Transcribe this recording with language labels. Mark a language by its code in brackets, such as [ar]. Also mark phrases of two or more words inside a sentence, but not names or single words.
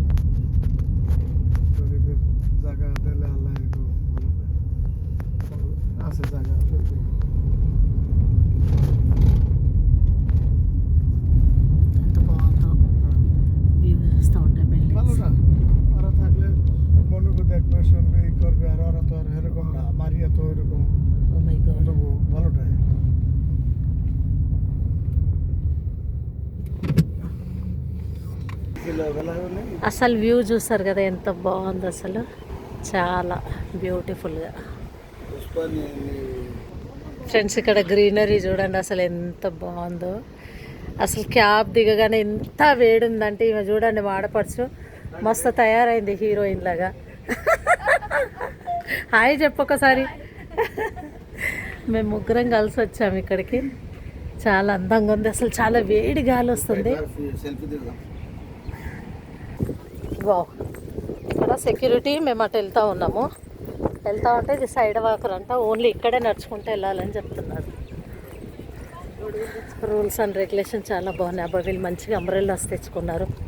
[te] ఎంత బాగుందో వ్యూ చూస్తూ ఉంటాయి బిల్డింగ్స్. [bn] মনুকে দেখবে শুনবে ই করবে আর ওরা তো আর এরকম না মারিয়া তো এরকম [en] oh my god. [bn] ভালোটাই [te] అసలు వ్యూ చూస్తారు కదా ఎంత బాగుంది అసలు. చాలా బ్యూటిఫుల్గా. ఫ్రెండ్స్ ఇక్కడ గ్రీనరీ చూడండి అసలు ఎంత బాగుందో. అసలు క్యాబ్ దిగగానే ఎంత వేడి ఉందంటే ఈమె చూడండి వాడపడుచు మస్తు తయారైంది హీరోయిన్ లాగా. హాయ్ చెప్పొకసారి. మేము ముగ్గురం కలిసి వచ్చాము ఇక్కడికి. చాలా అందంగా ఉంది అసలు. చాలా వేడి గాలి వస్తుంది. [hi] सेल्फी दिखाओ [te] వావ్. ఇక్కడ సెక్యూరిటీ మేము అటు వెళ్తూ ఉన్నాము. వెళ్తా ఉంటే ఇది [en] side walker [te] అంట. ఓన్లీ ఇక్కడే నడుచుకుంటూ వెళ్ళాలని చెప్తున్నారు. [en] rules and regulation [te] చాలా బాగున్నాయి. అబ్బా వీళ్ళు మంచిగా అంబ్రెల్లాస్ తెచ్చుకున్నారు.